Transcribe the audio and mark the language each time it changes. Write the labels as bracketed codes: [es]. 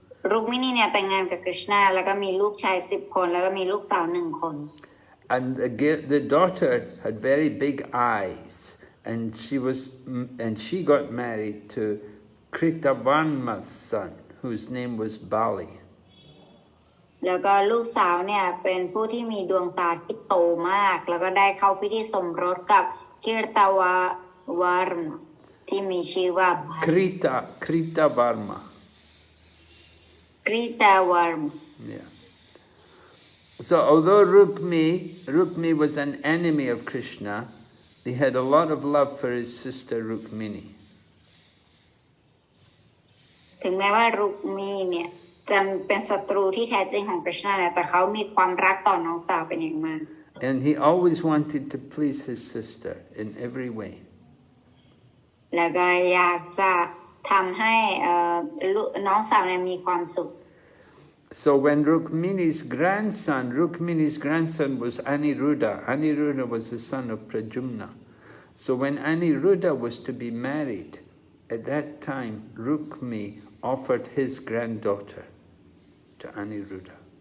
[th] รุกมินีเนี่ยแต่งงานกับกฤษณาแล้วก็มีลูกชาย10 คนแล้วก็มีลูกสาว1 คน [en] And the daughter had very big eyes, and she got married to Kritavarma's son, whose name was Bali. [th] แล้วก็ลูกสาวเนี่ยเป็นผู้ที่มีดวงตาที่โตมากแล้วก็ได้เข้าพิธีสมรสกับกิรตาวารมที่มีชื่อว่า [en] Kritavarma. [th] กริตาวารม [en] Yeah. So although Rukmi was an enemy of Krishna, he had a lot of love for his sister Rukmini. [th] ถึงแม้ว่ารุกมีเนี่ยจะเป็นศัตรูที่แท้จริงของกฤษณาแต่เขามีความรักต่อน้องสาวเป็นอย่างมาก [en] And he always wanted to please his sister in every way. [th] แล้วก็อยากจะทำให้น้องสาวเนี่ยมีความสุข [en] So when Rukmini's grandson was Aniruddha. Aniruddha was the son of Pradyumna. So when Aniruddha was to be married, at that time Rukmi offered his granddaughter to Aniruddha.